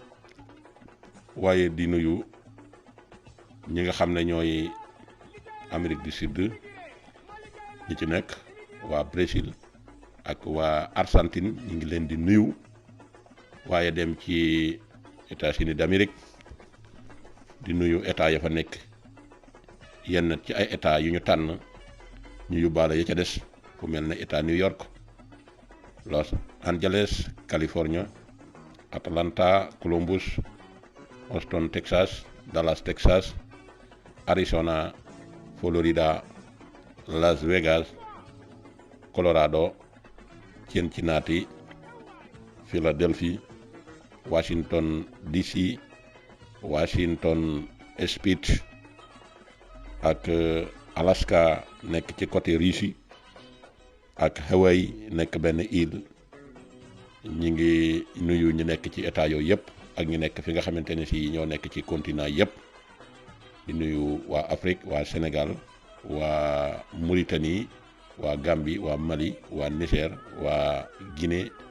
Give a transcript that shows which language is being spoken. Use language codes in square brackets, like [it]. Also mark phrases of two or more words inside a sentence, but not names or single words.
[wo] waaye di nuyu ñi nga xam ne ñooy Amérique du Sud ñi ci nekk waa Brésil ak waa Argentine ñu ngi leen di nuyu waaye dem ci États-Unis d'Amérique di nuyu état ya fa nekk yenn ci ay état yu ñu tànn ñu yóbbaale ya ca des fu mel ne état New York Los Angeles California Atlanta Columbus Austin Texas Dallas Texas Arizona Florida Las Vegas Colorado Cincinnati Philadelphie Washington DC Washington Speech ak Alaska nekk ci côté Russie ak Hawaii nekk benn île ñi ngi nuyu ñu nekk ci état yooyu yëpp ak ñu nekk fi nga xamante ne si ñoo nekk ci continent yëpp di nuyu waa Afrique waa Sénégal waa Mauritanie waa Gambie waa Mali waa Niger waa Guinée